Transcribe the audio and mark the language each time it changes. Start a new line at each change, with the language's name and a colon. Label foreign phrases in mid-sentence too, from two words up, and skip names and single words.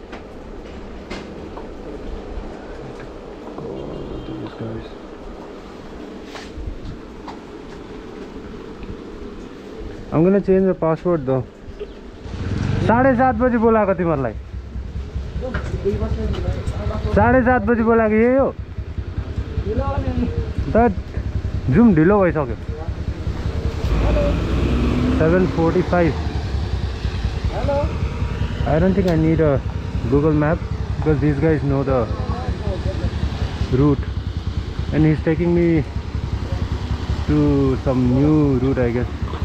English: These guys. I'm gonna change the password though.
Nepali: 7:30 बजे बोला को तिमीहरुलाई 7:30 बजे बोलाको यही हो त जुम ढिलो भइसक्यो 7:45.
English: Hello. I don't think I need a Google map because these guys know the route, and he's taking me to some new route, I guess.